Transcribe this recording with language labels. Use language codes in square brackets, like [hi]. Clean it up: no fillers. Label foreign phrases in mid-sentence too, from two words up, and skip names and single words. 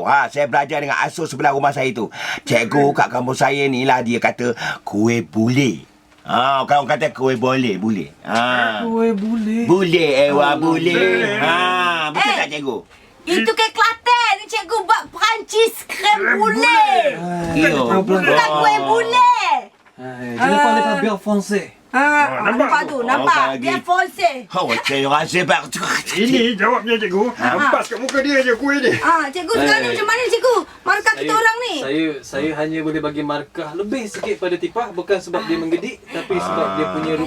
[ms] Saya belajar dengan asuh sebelah rumah saya tu. Cikgu kat kampung saya ni lah dia kata kuih bule. Orang kata kuih boleh. Kuih bule. Bule, bule. Betul tak cikgu? Itu ke Kelantan. Ni cikgu buat Perancis krem bule. Bukan kuih bule. [fr] Je ne parlais pas bien français. [ms] Nampak tu. Nampak. Dia fonse. Saya rasa Ini jawabnya, cikgu. Lempas kat muka dia je kuih ni. Cikgu sekarang ni macam mana cikgu? Markah kita orang ni. Saya hanya boleh bagi markah lebih sikit pada tipah, bukan sebab dia menggedik, tapi sebab dia punya rupa